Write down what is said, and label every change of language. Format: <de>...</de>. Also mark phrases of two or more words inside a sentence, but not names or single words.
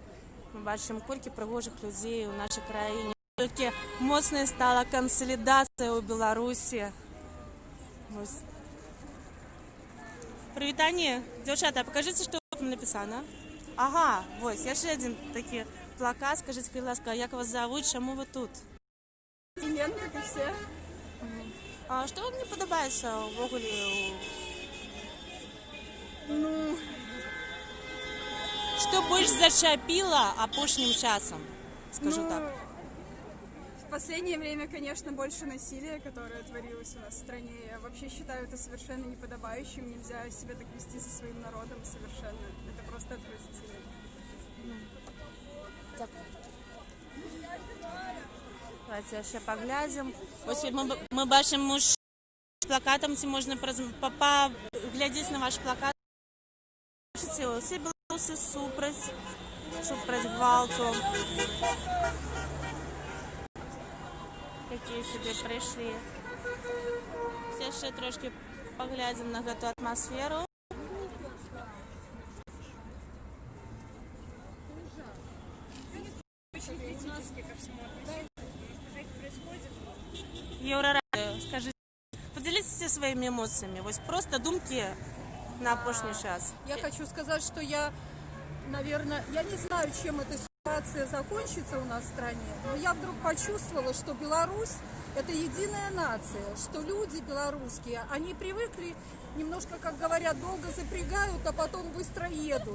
<be>Мы бачым, колькі прыгожых людзей у нашай краіне, колькі моцнай стала кансалідацыя ў Беларусі. Вось. Прывітанне, дзяўчата, пакажыце, што там напісана. Ага, вось, яшчэ адзін такі плакат. Скажыце, калі ласка, як вас завуць, чаму вы тут?</be> <ru>Семен, как и все.</ru> <be>А што вам не падабаецца ўвогуле? Ну, Што больш зачапіла апошнім часам?</be> <ru>Скажу ну, так. в последнее время, конечно, больше насилия, которое творилось у нас в стране. Я вообще считаю это совершенно неподобающим. Нельзя себя так вести со своим народом совершенно. Это просто отвратительно.</ru> <be>Давайте яшчэ паглядзім. Ось мы бачым муж з плакатам, ці можна паглядзець на ваш плакат. Бачыце, усе беларусы супраць гвалту, якія сюды прыйшлі. Яшчэ трошки паглядзім на гэту атмасферу. Еврорадио,</be> <ru>скажите, поделитесь своими эмоциями, вот просто</ru> <be>думки на опошний час.</be> <ru>Я хочу сказать, что я, наверное, я не знаю, чем эта ситуация закончится у нас в стране, но я вдруг почувствовала, что Беларусь – это единая нация, что люди белорусские, они привыкли немножко, как говорят, долго запрягают, а потом быстро едут.</ru>